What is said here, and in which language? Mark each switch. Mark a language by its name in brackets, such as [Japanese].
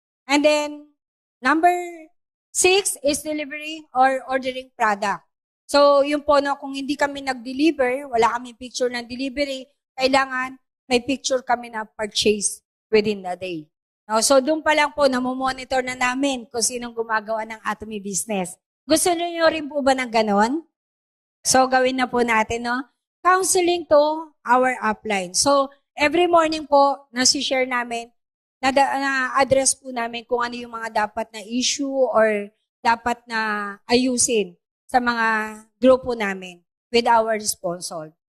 [English] And then, number 6 is delivery or ordering product. [Filipino] So, yun po, no, kung hindi kami nag-deliver, wala kami picture ng delivery, kailangan may picture kami na purchase within the day. No, so, doon pa lang po, namomonitor na namin kung sinong gumagawa ng Atomy business. Gusto niyo rin po ba ng ganon? So, gawin na po natin, no? [English] Counseling to our upline. [Filipino] So, every morning po, nasi-share namin, na-address po namin kung ano yung mga dapat na issue or dapat na ayusin sa mga grupo namin with our sponsor.